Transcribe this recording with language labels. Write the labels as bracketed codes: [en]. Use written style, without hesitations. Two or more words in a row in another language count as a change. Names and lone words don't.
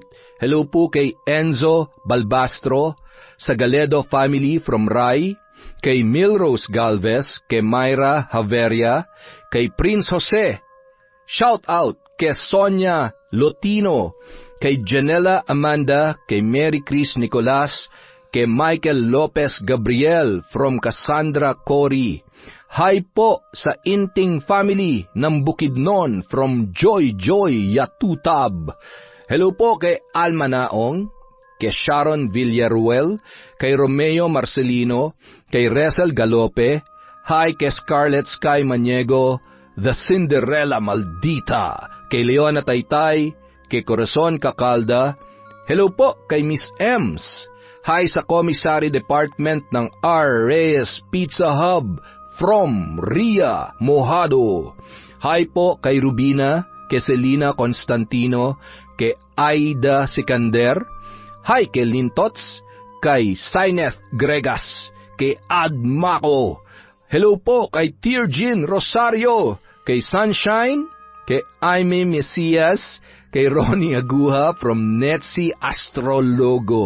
[tl] Hello po kay Enzo Balbastro, sa Galedo family from Rai, kay Milrose Galvez, kay Myra Haveria, kay Prince Jose. Shout out kay Sonia Lotino, kay Janela Amanda, kay Mary Chris Nicolas, kay Michael Lopez Gabriel from Cassandra Cory. Hi po sa Inting family ng Bukidnon from Joy Yatutab. Hello po kay Alma Naong, kay Sharon Villaruel, kay Romeo Marcelino, kay Resel Galope. Hi kay Scarlett Sky Maniego, The Cinderella Maldita, kay Leona Taytay, kay Corazon Cacalda. Hello po kay Miss Ems. Hi sa Commissary Department ng R. Reyes Pizza Hub from Ria Mojado. Hi po kay Rubina, kay Selena Constantino, kay Aida Sikander. Hi kay Lintots, kay Sineth Gregas, kay Ad Mako. Hello po kay Tirjin Rosario, kay Sunshine, kay Aime Mesias, kay Ronnie Aguha from Netsi Astrologo.